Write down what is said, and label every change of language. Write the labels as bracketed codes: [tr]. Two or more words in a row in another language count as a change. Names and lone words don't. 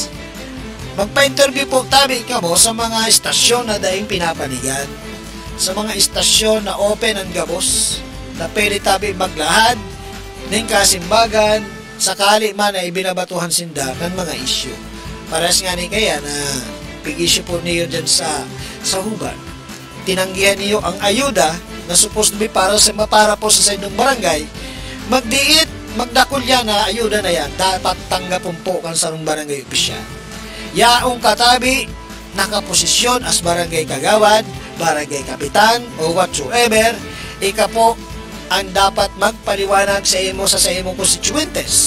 [bik] Magpa-interview po tabi ka mo sa mga istasyon na daing pinapanigan, sa mga istasyon na open ang gabos, na pwede tabi maglahad ng kasimbagan sakali man ay binabatuhan sinda ng mga isyu. Paras nga ni kaya na pig-issue po niyo dyan sa Huban. [tl] Tinanggihan niyo ang ayuda na [en] supposed to be [tl] para po sa inyong barangay. [bik] Magdakol yan na ayuda na yan, dapat tanggapon po kan sarong barangay opisyal. Yaong katabi, nakaposisyon as barangay kagawad, barangay kapitan, o whatsoever, ika po ang dapat magpaliwanag sa imo sa imong constituentes.